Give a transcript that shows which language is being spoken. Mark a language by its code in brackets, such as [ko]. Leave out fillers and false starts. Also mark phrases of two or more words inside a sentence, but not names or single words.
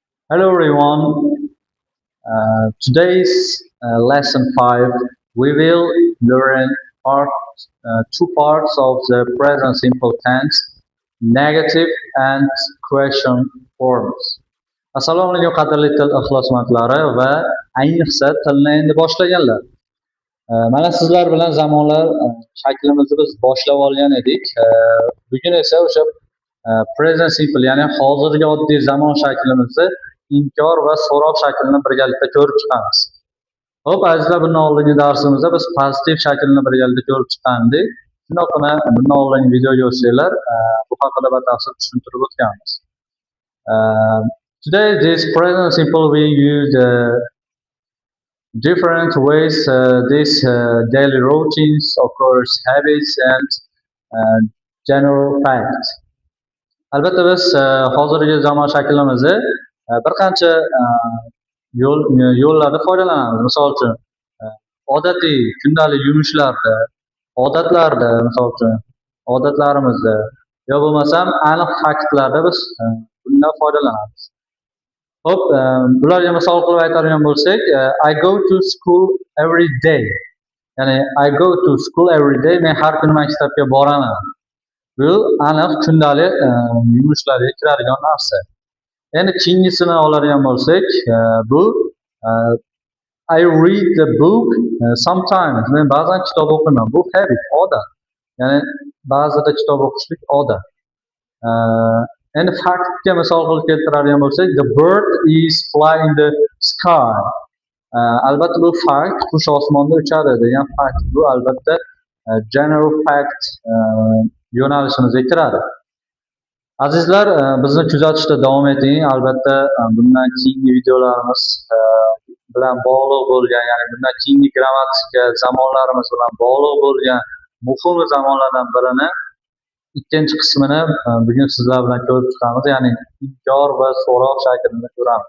[en] Hello everyone. Today's lesson 5 we will learn two parts of the present simple tense, negative and question forms. [uz] Assalomu alaykum qadrli til ixlosmandlari va ayniqsa tilni endi boshlaganlar. Mana sizlar bilan zamonlar shaklimizni biz boshlab olgan edik. Bugun esa o'sha [en] present simple [uz] ya'ni hozirgi oddiy zamon shaklimizni inkor va so'roq shaklini birgalikda ko'rib chiqamiz. Xo'p, azizlar, bundan oldingi darsimizda biz pozitiv shaklni birgalikda ko'rib chiqqandik. Shundoqqina bundan oldingi videoga o'tsanglar, bu haqida batafsil tushuntirib o'tganmiz. [en] Today this present simple we use different ways this daily routines, of course, habits and general facts. [uz] Albatta biz hozirgi zamon shaklimizni bir qancha yo'llarda foydalanamiz. Misol uchun odatiy kundalik yumushlarda, odatlarda, misol uchun odatlarimizda yo bo'lmasam aniq faktlarda biz bundan foydalanamiz. Xo'p, bularga misol qilib aytadigan bo'lsak, [en] I go to school every day. Ya'ni I go to school every day, [uz] men har kuni maktabga boraman. Bu aniq kundalik yumushlarga kiradigan narsa. Endi keyingisini oladigan bo'lsak, bu [en] I read the book sometimes. [uz] Men ba'zan kitob o'qiyman. Bu habit, odat. Ya'ni ba'zida kitob o'qishlik odat. Endi faktga misol qilib keltiradigan bo'lsak, [en] the bird is flying in the sky. [uz] Albatta bu fakt, qush osmonda uchadi degan fakt. Bu albatta [en] general fact [uz] yo'nalishimizga kiradi. Azizlar, bizni kuzatishda davom eting. Albatta bundan keyingi videolarimiz bilan bog'liq bo'lgan, ya'ni bundan keyingi grammatika zamonlarimiz bilan bog'liq bo'lgan muhim zamonlardan birini ikkinchi qismini bugun sizlar bilan ko'rib chiqamiz, ya'ni inkor va so'roq shaklini ko'ramiz.